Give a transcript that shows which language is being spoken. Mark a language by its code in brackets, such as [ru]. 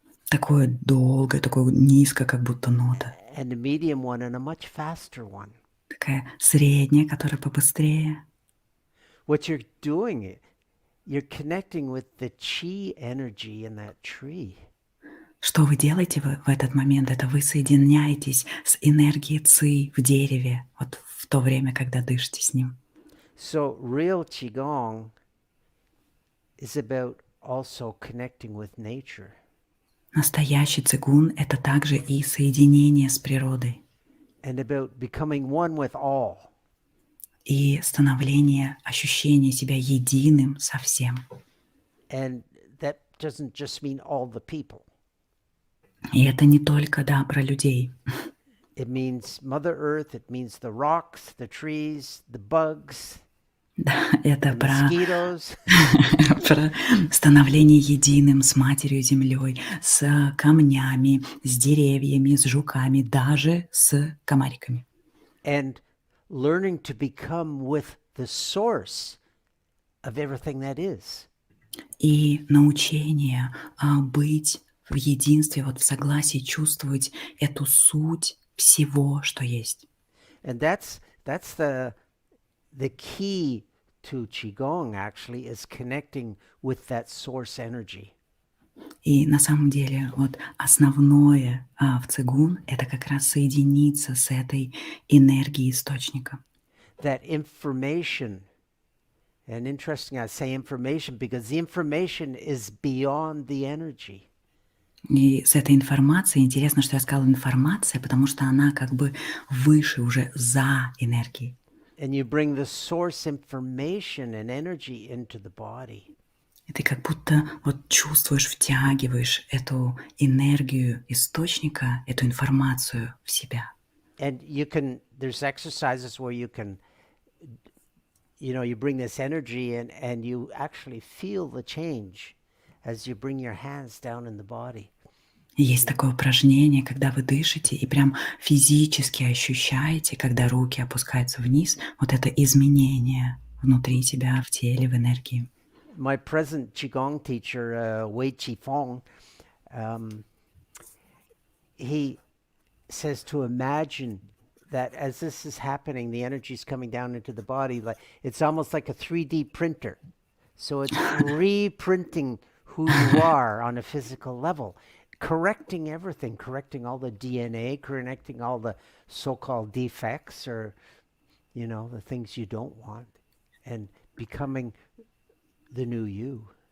[ru] Такое долгое, такое низкое, как будто нота. [en] And a medium one and a much faster one. [ru] Такая средняя, которая побыстрее. [en] What you're doing, you're connecting with the chi energy in that tree. [ru] Что вы делаете в этот момент? Это вы соединяетесь с энергией ци в дереве, вот в то время, когда дышите с ним. [en] So real qigong is about also connecting with nature. [ru] Настоящий цигун — это также и соединение с природой, [en] And about becoming one with all. [ru] и становление, ощущение себя единым со всем. [en] And that doesn't just mean all the people. [ru] И это не только, да, про людей. [en] It means Mother Earth, it means the rocks, the trees, the bugs, [ru] Да, это [en] the [ru] про [en] mosquitoes. [ru] про становление единым с Матерью Землей, с камнями, с деревьями, с жуками, даже с комариками. [en] And learning to become with the source of everything that is. [ru] И научение быть в единстве, вот в согласии, чувствовать эту суть всего, что есть. [en] And that's the key to qigong actually, is connecting with that source energy. [ru] И на самом деле вот основное в цигун — это как раз соединиться с этой энергией источника. [en] That information, and interesting I say information because the information is beyond the energy. [ru] И с этой информацией, интересно, что я сказала информация, потому что она как бы выше, уже за энергией. [en] And you bring the source information and energy into the body. [ru] И ты как будто вот чувствуешь, втягиваешь эту энергию источника, эту информацию в себя. [en] And there's exercises where you can, you bring this energy in and you actually feel the change as you bring your hands down in the body. [ru] Есть такое упражнение, когда вы дышите и прям физически ощущаете, когда руки опускаются вниз, вот это изменение внутри тебя, в теле, в энергии. [en] My present qigong teacher, Wei Qifeng, he says to imagine that as this is happening, the energy is coming down into the body. Like it's almost like a 3D printer. So it's reprinting who you are on a physical level, correcting everything, correcting all the DNA, correcting all the so-called defects or, the things you don't want, and becoming the new you.